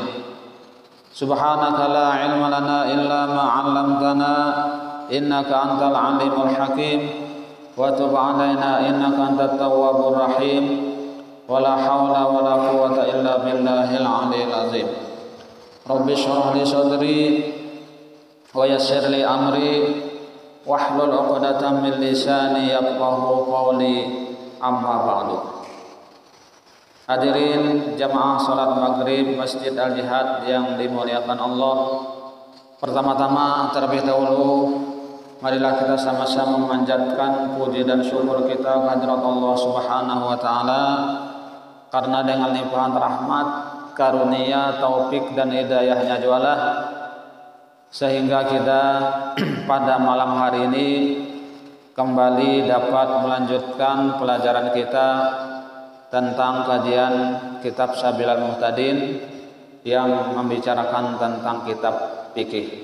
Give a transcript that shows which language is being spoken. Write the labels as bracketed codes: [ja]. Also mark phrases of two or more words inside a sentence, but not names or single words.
[ar] سبحانك لا علم لنا إلا ما علمتنا إنك أنت العليم الحكيم وتب علينا إنك أنت التواب الرحيم. ولا حول ولا قوة إلا بالله العلي العظيم. رب اشرح لي صدري ويسر لي أمري واحلل عقدة من لساني يفقهوا قولي أما بعد. [id] Hadirin jamaah salat maghrib Masjid Al Jihad yang dimuliakan Allah. Pertama-tama terlebih dahulu marilah kita sama-sama memanjatkan puji dan syukur kita kehadirat Allah [ar] سبحانه وتعالى, [id] karena dengan limpahan rahmat, karunia, taufik dan hidayahnya jualah sehingga kita pada malam hari ini kembali dapat melanjutkan pelajaran kita tentang kajian kitab Sabilal Muhtadin yang membicarakan tentang kitab fikih.